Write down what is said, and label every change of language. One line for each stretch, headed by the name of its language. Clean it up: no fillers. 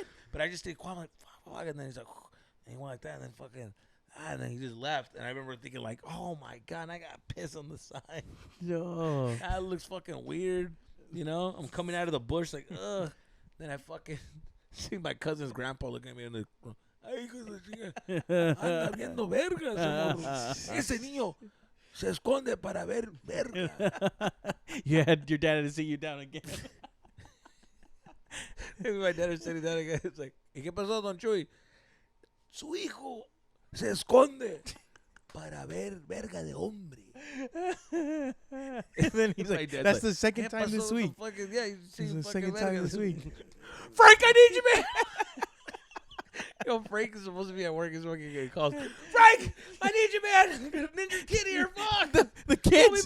English: But I just stayed quiet. I'm like, fuck. And then he's like, and he went like that. And then fucking, and then he just left. And I remember thinking like, oh my God, I got piss on the side. Yo. That looks fucking weird. You know, I'm coming out of the bush like, ugh. Then I fucking see my cousin's grandpa looking at me in the.
Spanish: Ay, hijo de la chinga. Anda viendo verga, ese morro. Ese niño se esconde para ver verga.
English: You had your dad to sit you down again. My dad is sitting down again. It's like,
Spanish: ¿y qué pasó, Don Chuy? Su hijo se esconde para ver verga de hombre.
English: And then he's like, that's the second time this week. Yeah, you see It's the fucking second time
Spanish: verga.
English: this week. Frank, I need you, man. Yo, Frank is supposed to be at work. He's working. He calls. Frank, I need you, man. Ninja Kid here. Fuck. The kids,